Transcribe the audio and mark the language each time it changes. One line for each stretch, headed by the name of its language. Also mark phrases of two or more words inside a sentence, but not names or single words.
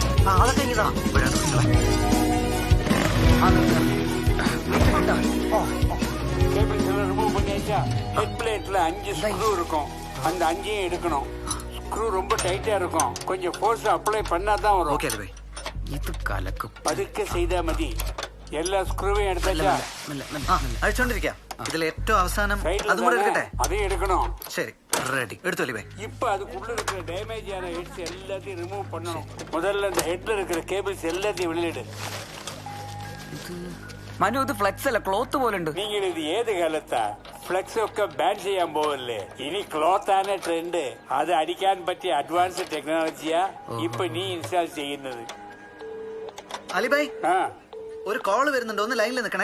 Malayalam: അതൊക്കെ ഇതാ
Tamil: ரிமூவ் பண்ணியாச்சா?
English: head plate
Tamil: 5 ஸ்க்ரூ இருக்கும். அந்த 5ஐயும் எடுக்கணும். ஸ்க்ரூ ரொம்ப டைட்டா இருக்கும். கொஞ்சம்
English: force apply
Tamil: பண்ணாதான் வரும். ஓகே அலி இது கலக்கு
Malayalam: പതുക്കെ ചെയ്താ മതി. എല്ലാ സ്ക്രൂവും എടുത്താ അഴിച്ചോണ്ടിരിക്കാം. ഇതിൽ ഏറ്റവും അവസാനം അതും കൂടെ എടുക്കട്ടെ? അതേ എടുക്കണോ? ശരി, റെഡി. എടുത്തു അലി ബൈ.
Tamil: இப்ப அதுக்குள்ள இருக்கிற டேமேஜ் ஆன ஹெட்ஸ் எல்லாத்தையும் ரிமூவ் பண்ணணும். முதல்ல அந்த ஹெட்ல இருக்கிற கேபிள்ஸ் எல்லாத்தையும் வெளியிடு.
Malayalam: മനു ഇത് ഫ്ലെക്സ് അല്ല ക്ലോത്ത് പോലെ ഉണ്ട്. നിങ്ങൾ ഇത് ഏത് കാലത്താ ഫ്ലെക്സ് ഒക്കെ ബാൻ ചെയ്യാൻ പോവല്ലേ? ഇനി ക്ലോത്ത് ആണ് ട്രെൻഡ്. അത് അടിക്കാൻ പറ്റിയ
English: advance technology
Malayalam: ഇപ്പൊ നീ ഇൻസ്റ്റാൾ ചെയ്യുന്നത്. അലിബൈ ഒരു കോള് വരുന്നുണ്ട്, ഒന്ന് ലൈനിൽ നിൽക്കണേ.